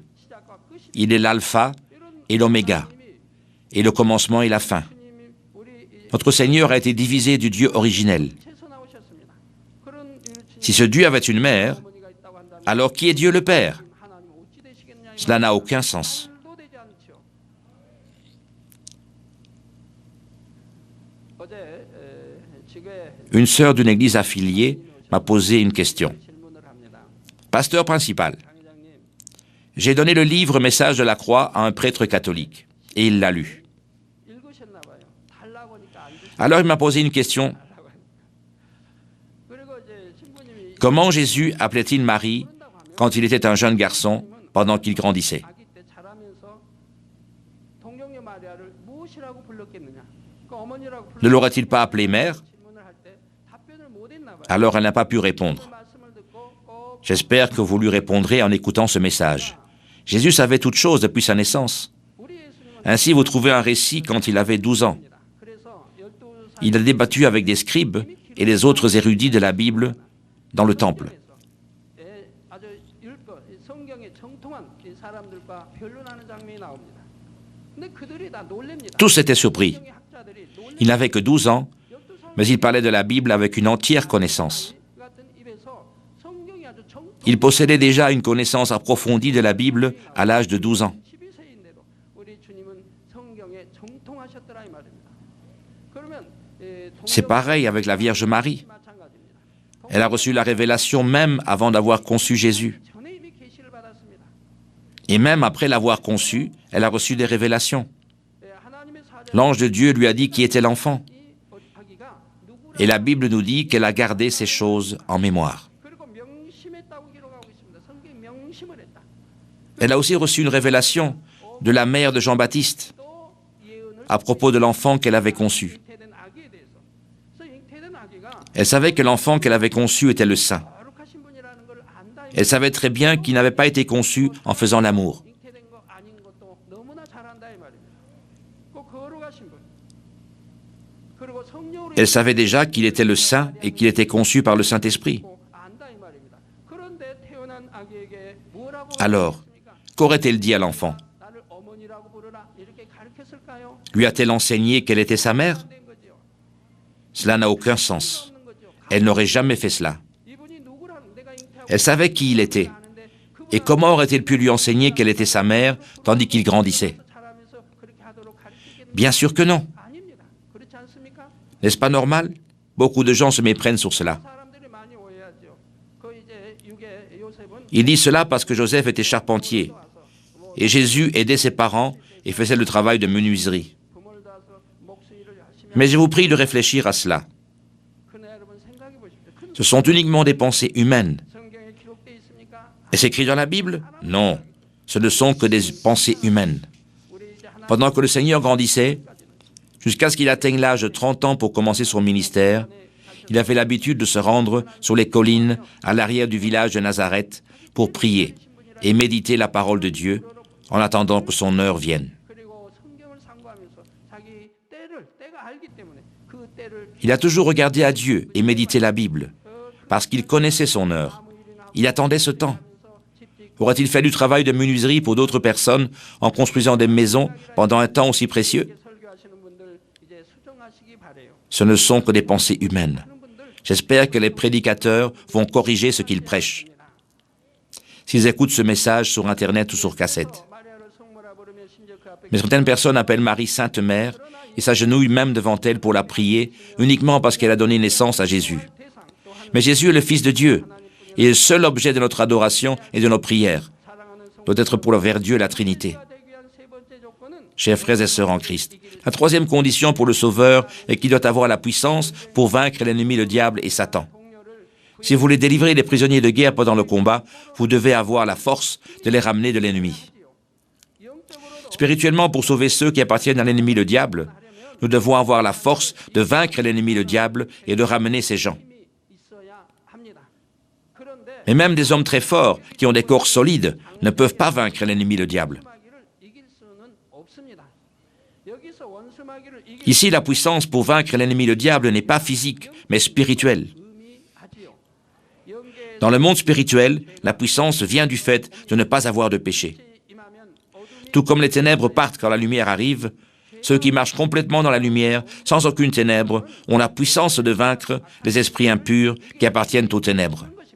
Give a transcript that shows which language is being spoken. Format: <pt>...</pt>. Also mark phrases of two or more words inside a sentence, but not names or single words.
<fr>Il est l'alpha et l'oméga, et le commencement et la fin. Notre Seigneur a été divisé du Dieu originel. Si ce Dieu avait une mère, alors qui est Dieu le Père? Cela n'a aucun sens.</fr> <ko>말도 되지 않죠. 어제 지구에</ko> <fr>Une sœur d'une église affiliée m'a posé une question.</fr> <ko>질문을 합니다.</ko> <fr>Pasteur principal,</fr> <ko>강의장님,</ko> <fr>j'ai donné le livre Message de la croix à un prêtre catholique et il l'a lu.</fr> <ko>읽으셨나 봐요. 달라고 하니까 안 주시고.</ko> <fr>Alors il m'a posé une question.</fr> <ko>그리고 이제 신부님이</ko> <fr>Comment Jésus appelait-il Marie quand il était un jeune garçon pendant qu'il grandissait?</fr> <ko>아기 때 자라면서 동정녀 마리아를 무엇이라고 불렀겠느냐? 그 어머니라고</ko> <fr>Ne l'aurait-il pas appelée mère?</fr> <ko>질문을 할 때 답변을 못 했나 봐요.</ko> <fr>Alors elle n'a pas pu répondre.</fr> <ko>말씀을 듣고 꼭</ko> <fr>J'espère que vous lui répondrez en écoutant ce message. Jésus savait toutes choses depuis sa naissance.</fr> <ko>우리 예수님은</ko> <fr>Ainsi, vous trouvez un récit quand il avait 12 ans.</fr> <ko>그래서 12살</ko> <fr>Il a débattu avec des scribes et les autres érudits de la Bible dans le temple.</fr> <ko>아주 율법, 성경에 정통한 이 사람들과 변론하는 장면이 나옵니다. 근데 그들이 다 놀랍니다.</ko> <fr>Tous étaient surpris.</fr> <ko>성경의 학자들이</ko> <fr>Il n'avait que 12 ans, mais il parlait de la Bible avec une entière connaissance.</fr> <ko>같은 입에서 성경이 아주 정통</ko> <fr>Il possédait déjà une connaissance approfondie de la Bible à l'âge de 12 ans.</fr> <ko>12세인데도 우리 주님은 성경에 정통하셨더라 이 말입니다. 그러면</ko> <fr>C'est pareil avec la Vierge Marie.</fr> <ko>마찬가지입니다.</ko> <fr>Elle a reçu la révélation même avant d'avoir conçu Jésus.</fr> <ko>전에 이미 계시를 받았습니다.</ko> <fr>Et même après l'avoir conçu, elle a reçu des révélations.</fr> <ko>하나님의 사자</ko> <fr>L'ange de Dieu lui a dit qui était l'enfant.</fr> <ko>이 아기가 누구라</ko> <fr>Et la Bible nous dit qu'elle a gardé ces choses en mémoire.</fr> <ko>그리고 명심했다고 기록하고 있습니다. 성경이 명심을 했다.</ko> <fr>Elle a aussi reçu une révélation de la mère de Jean-Baptiste</fr> <ko>또 예언을</ko> <fr>à propos de l'enfant qu'elle avait conçu.</fr> <ko>잉태된 아기에 대해서. 그래서 잉태된 아기가</ko> <fr>Elle savait que l'enfant qu'elle avait conçu était le saint.</fr> <ko>거룩하신 분이라는 걸 안다. 이</ko> <fr>Elle savait très bien qu'il n'avait pas été conçu en faisant l'amour.</fr> <ko>잉태된 거 아닌 것도 너무나 잘 안다 이 말입니다. 꼭 거룩하신 분. 그리고 성령으로</ko> <fr>Elle savait déjà qu'il était le saint et qu'il était conçu par le Saint-Esprit.</fr> <ko>안다 이 말입니다. 그런데 태어난 아기에게 뭐라고</ko> <fr>Alors,</fr> <ko>했습니까?</ko> <fr>qu'aurait-elle dit à l'enfant?</fr> <ko>나를 어머니라고 부르라 이렇게 가르쳤을까요?</ko> <fr>Lui a-t-elle enseigné qu'elle était sa mère?</fr> <ko>된 거죠.</ko> <fr>Cela n'a aucun sens.</fr> <ko>없는 거죠.</ko> <fr>Elle n'aurait jamais fait cela.</fr> <ko>이분이 누구라는 내가 잉태하고</ko> <fr>Elle savait qui il était.</fr> <ko>아는데</ko> <fr>Et comment aurait-elle pu lui enseigner qu'elle était sa mère tandis qu'il grandissait?</fr> <ko>자라면서 그렇게 하도록 가르치겠느냐?</ko> <fr>Bien sûr que non.</fr> <ko>아닙니다. 그렇지 않습니까?</ko> <fr>N'est-ce pas normal? Beaucoup de gens se méprennent sur cela.</fr> <ko>사람들이 많이 오해하죠. 그 이제 육에 요셉은</ko> <fr>Il dit cela parce que Joseph était charpentier et Jésus aidait ses parents et faisait le travail de menuiserie.</fr> <ko>부모를 도와서 목수일을 열심히</ko> <fr>Mais je vous prie de réfléchir à cela.</fr> <ko>그네 여러분 생각해 보십시오. 큰</ko> <fr>Ce sont uniquement des pensées humaines.</fr> <ko>성경에 기록되어 있습니까?</ko> <fr>Est-ce écrit dans la Bible? Non. Ce ne sont que des pensées humaines.</fr> <ko>우리 이제 하나</ko> <fr>Pendant que le Seigneur grandissait, jusqu'à ce qu'il atteigne l'âge de 30 ans pour commencer son ministère, il avait l'habitude de se rendre sur les collines à l'arrière du village de Nazareth pour prier et méditer la parole de Dieu en attendant que son heure vienne.</fr> <ko>그리고 성경을 상고하면서 자기 때가 알기 때문에 그 때를</ko> <fr>Il a toujours regardé à Dieu et médité la Bible, parce qu'il connaissait son heure. Il attendait ce temps. Aurait-il fait du travail de menuiserie pour d'autres personnes en construisant des maisons pendant un temps aussi précieux?</fr> <ko>설교하시는 분들 이제 수정하시기 바래요.</ko> <fr>Ce ne sont que des pensées humaines. J'espère que les prédicateurs vont corriger ce qu'ils prêchent. S'ils écoutent ce message sur Internet ou sur cassette.</fr> <ko>마리아를 성모라 부르며 심지어 그 앞에</ko> <fr>Mais certaines personnes appellent Marie Sainte Mère et s'agenouillent même devant elle pour la prier uniquement parce qu'elle a donné naissance à Jésus.</fr> <ko>대상 또한</ko> <fr>Mais Jésus est le Fils de Dieu et le seul objet de notre adoration et de nos prières</fr> <ko>사랑하는 성모가</ko> <fr>doit être pour vers Dieu la Trinité.</fr> <ko>되기 위한 세 번째 조건은</ko> <fr>Chers frères et sœurs en Christ, la troisième condition pour le Sauveur est qu'il doit avoir la puissance pour vaincre l'ennemi, le diable et Satan.</fr> <ko>동료를</ko> <fr>Si vous voulez délivrer les prisonniers de guerre pendant le combat, vous devez avoir la force de les ramener de l'ennemi.</fr> <ko>영적으로도</ko> <fr>Spirituellement, pour sauver ceux qui appartiennent à l'ennemi, le diable, nous devons avoir la force de vaincre l'ennemi, le diable, et de ramener ces gens.</fr> <ko>힘이 있어야 합니다. 그런데</ko> <fr>Mais même des hommes très forts, qui ont des corps solides, ne peuvent pas vaincre l'ennemi, le diable.</fr> <ko>원수마귀를 이길 수는 없습니다. 여기서 원수마귀를 이길</ko> <fr>Ici, la puissance pour vaincre l'ennemi, le diable, n'est pas physique, mais spirituelle.</fr> <ko>의미하지요. 영계에</ko> <fr>Dans le monde spirituel, la puissance vient du fait de ne pas avoir de péché.</fr> <ko>임하면 어둠이</ko> <fr>Tout comme les ténèbres partent quand la lumière arrive, ceux qui marchent complètement dans la lumière, sans aucune ténèbre, ont la puissance de vaincre les esprits impurs qui appartiennent aux ténèbres.</fr>